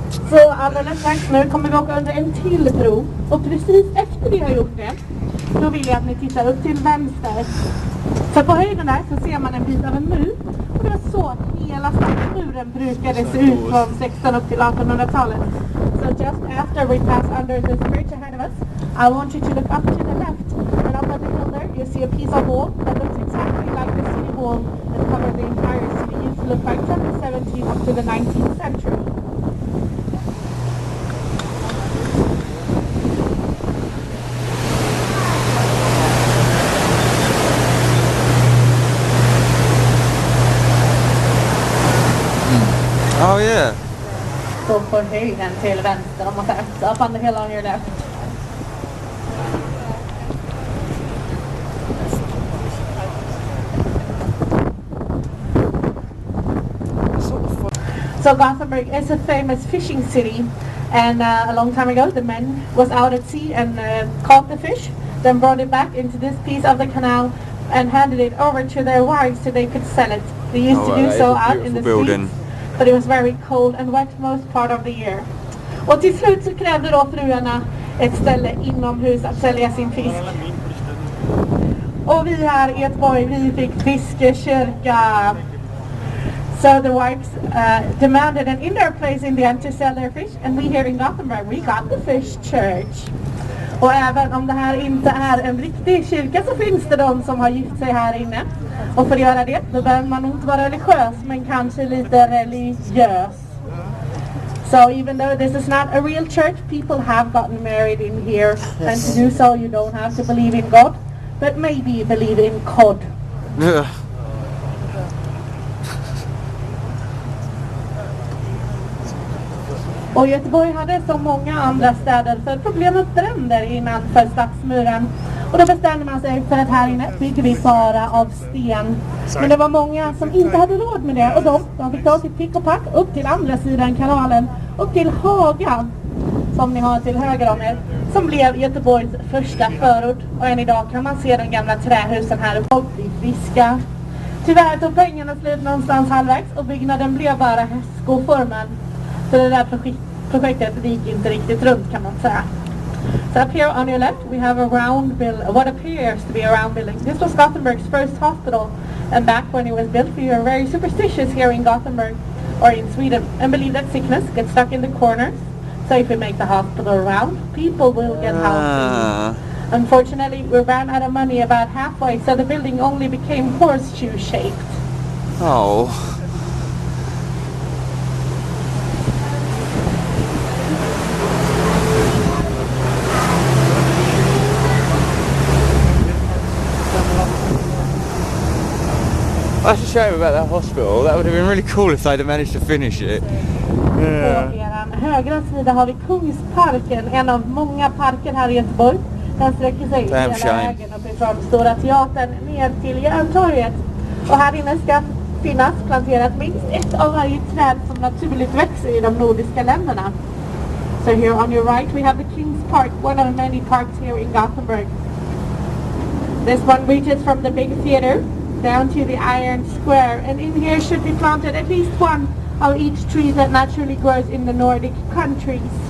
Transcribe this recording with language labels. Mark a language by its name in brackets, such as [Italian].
[Swedish] Så alldeles strax nu kommer vi åka under en till bro. Och precis efter vi har gjort det, då vill jag att ni tittar upp till vänster. För på höjden där så ser man en bit av en mur. Och det var så hela muren brukade se ut från 16 upp till 1800-talet. [English] So just after we pass under this bridge ahead of us, I want you to look up to the left. And up on the hill there, you see a piece of wall that looks exactly like the city wall that covered the entire city. It used to look like from the 17th up to the 19th century. Oh yeah. [Swedish] Så på höjden till vänster om man säger. [English] So up on the hill on your left. So Gothenburg is a famous fishing city, And a long time ago, the men was out at sea and caught the fish, then brought it back into this piece of the canal and handed it over to their wives so they could sell it. They used to do so out in the streets, but it was very cold and wet most part of the year. [Swedish] Och till slut så krävde då fruarna ett ställe inomhus att sälja sin fisk. Och vi här i Göteborg, vi fick fiskekyrka. [English] So the wives demanded an indoor place in the end to sell their fish, and we here in Gothenburg, we got the fish church. [Swedish] Och även om det här inte är en riktig kyrka så finns det de som har gift sig här inne. Och för att göra det, då behöver man nog inte vara religiös, men kanske lite religiös. [English] So even though this is not a real church, people have gotten married in here. And to do so, you don't have to believe in God, but maybe believe in cod. [Swedish] Och Göteborg hade som många andra städer för problem med bränder innanför stadsmuren. Och då bestämde man sig för att här inne bygger vi bara av sten. Men det var många som inte hade råd med det, och de fick ta sitt pick och pack upp till andra sidan kanalen, upp till Haga, som ni har till höger om er, som blev Göteborgs första förort. Och än idag kan man se de gamla trähusen här uppe och bli friska. Tyvärr tog pengarna slut någonstans halvvägs och byggnaden blev bara hästskoformen. Så det där projektet gick inte riktigt runt, kan man säga. [English] So up here on your left we have a round building, what appears to be a round building. This was Gothenburg's first hospital, and back when it was built, we were very superstitious here in Gothenburg, or in Sweden, and believe that sickness gets stuck in the corners. So if we make the hospital round, people will get healthy. Unfortunately, we ran out of money about halfway, so the building only became horseshoe-shaped. Oh. That's a shame about that hospital. That would have been really cool if they'd have managed to finish it. [Swedish] På er högra sida har vi Kungsparken, en av många parker här i Göteborg. Den sträcker sig hela vägen uppifrån Stora Teatern ner till Järntorget. Och här inne ska finnas planterat minst ett av varje träd som naturligt växer i de nordiska länderna. [English] So here on your right we have the King's Park, one of many parks here in Gothenburg. This one reaches from the big theater down to the Iron Square, and in here should be planted at least one of each tree that naturally grows in the Nordic countries.